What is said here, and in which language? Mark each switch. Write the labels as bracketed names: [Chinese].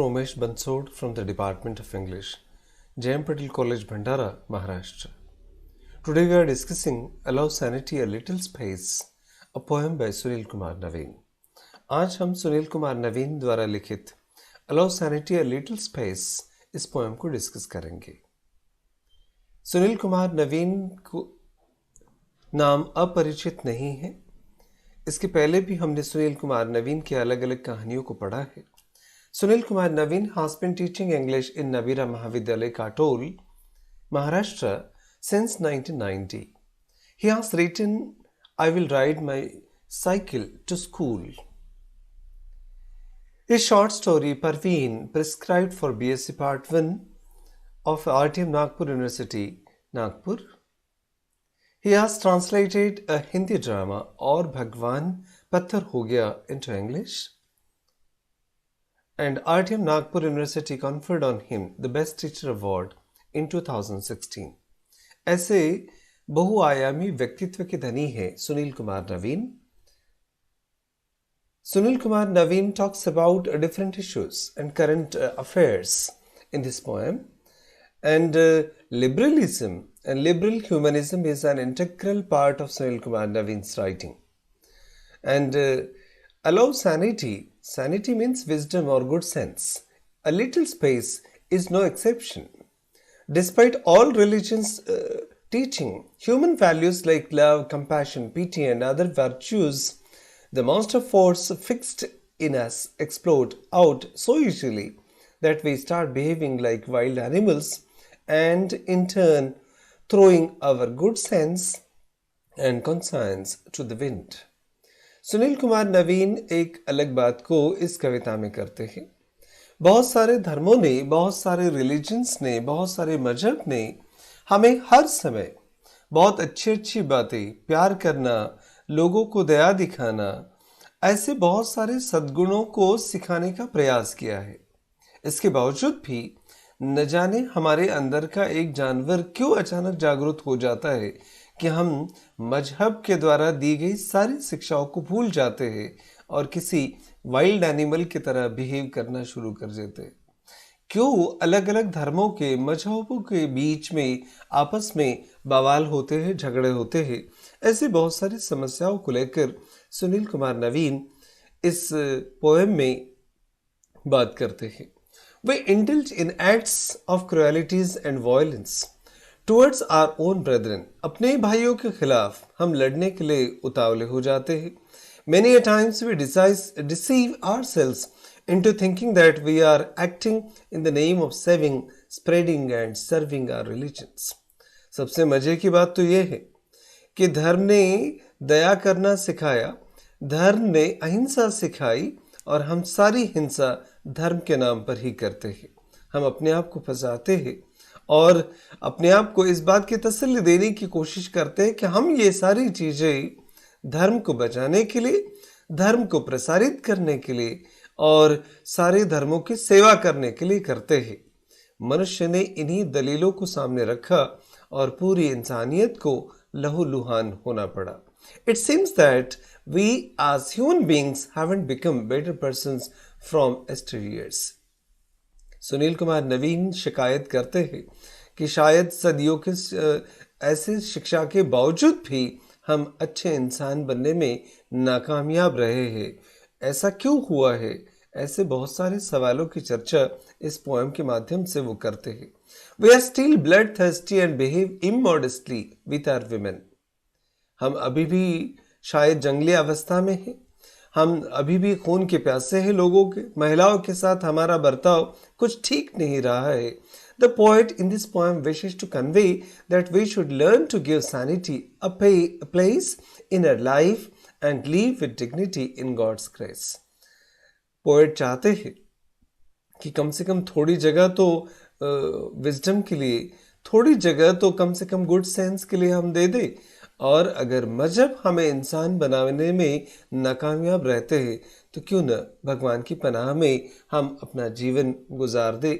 [English] Umesh Bansod from the Department of English, J.M. Patel College, Bhandara, Maharashtra. Today we are discussing Allow Sanity a Little Space, a poem by Sunil Kumar Naveen. [Hindi] आज हम सुनील कुमार नवीन द्वारा लिखित Allow Sanity a Little Space इस poem को discuss करेंगे। सुनील कुमार नवीन को नाम अपरिचित नहीं है। इसके पहले भी हमने सुनील कुमार नवीन की अलग अलग कहानियों को पढ़ा है। [English] Sunil Kumar Naveen has been teaching English in Nabira Mahavidyalaya, Katol, Maharashtra since 1990. He has written I Will Ride My Cycle to School. His short story Parveen, prescribed for BSc Part 1 of RTM Nagpur University, Nagpur. He has translated a Hindi drama Aur Bhagwan Patthar Ho Gaya into English, and RTM Nagpur University conferred on him the Best Teacher Award in 2016. [Hindi] ऐसे बहुआयामी व्यक्तित्व के धनी है सुनील कुमार नवीन. [English] Sunil Kumar Naveen talks about different issues and current affairs in this poem, and liberalism and liberal humanism is an integral part of Sunil Kumar Naveen's writing. And allow sanity. Sanity means wisdom or good sense. A little space is no exception. Despite all religions' teaching, human values like love, compassion, pity, and other virtues, the monster force fixed in us explode out so easily that we start behaving like wild animals, and in turn throwing our good sense and conscience to the wind. [Hindi] Sunil Kumar नवीन एक अलग बात को इस कविता में करते हैं। बहुत सारे धर्मों ने, बहुत सारे रिलीजन्स ने, बहुत सारे मजहब ने हमें हर समय बहुत अच्छी अच्छी बातें, प्यार करना, लोगों को दया दिखाना, ऐसे बहुत सारे सद्गुणों को सिखाने का प्रयास किया है। इसके बावजूद भी न जाने हमारे अंदर का एक जानवर क्यों अचानक जागरूक हो जाता है कि हम मजहब के द्वारा दी गई सारी शिक्षाओं को भूल जाते हैं और किसी [English] wild animal [Hindi] की तरह बिहेव करना शुरू कर देते हैं। क्यों अलग अलग धर्मों के, मजहबों के बीच में आपस में बवाल होते हैं, झगड़े होते हैं। ऐसी बहुत सारी समस्याओं को लेकर सुनील कुमार नवीन इस पोएम में बात करते हैं। [English] We indulge in acts of cruelties and violence towards our own brethren. [Hindi] अपने भाइयों के खिलाफ हम लड़ने के लिए उतावले हो जाते हैं। [English] Many a times we deceive ourselves into thinking that we are acting in the name of saving, spreading and serving our religions. [Hindi] सबसे मजे की बात तो ये है कि धर्म ने दया करना सिखाया, धर्म ने अहिंसा सिखाई और हम सारी हिंसा धर्म के नाम पर ही करते हैं। हम अपने आप को फंसाते हैं और अपने आप को इस बात की तसल्ली देने की कोशिश करते हैं कि हम ये सारी चीज़ें धर्म को बचाने के लिए, धर्म को प्रसारित करने के लिए और सारे धर्मों की सेवा करने के लिए करते हैं। मनुष्य ने इन्हीं दलीलों को सामने रखा और पूरी इंसानियत को लहूलुहान होना पड़ा। [English] It seems that we as human beings haven't become better persons from yesteryears. [Hindi] Sunil Kumar नवीन शिकायत करते हैं कि शायद सदियों के ऐसे शिक्षा के बावजूद भी हम अच्छे इंसान बनने में नाकामयाब रहे हैं। ऐसा क्यों हुआ है? ऐसे बहुत सारे सवालों की चर्चा इस पोएम के माध्यम से वो करते हैं। [English] We are still bloodthirsty and behave immodestly with our women. [Hindi] हम अभी भी शायद जंगली अवस्था में हैं। हम अभी भी खून के प्यासे हैं लोगों के। महिलाओं के साथ हमारा बर्ताव कुछ ठीक नहीं रहा है। [English] The poet in this poem wishes to convey that we should learn to give sanity a place in our life and live with dignity in God's grace. [Hindi] Poet चाहते हैं कि कम से कम थोड़ी जगह तो विजडम के लिए, थोड़ी जगह तो कम से कम गुड सेंस के लिए हम दे दे। और अगर मजहब हमें इंसान बनाने में नाकामयाब रहते हैं तो क्यों न भगवान की पनाह में हम अपना जीवन गुजार दे।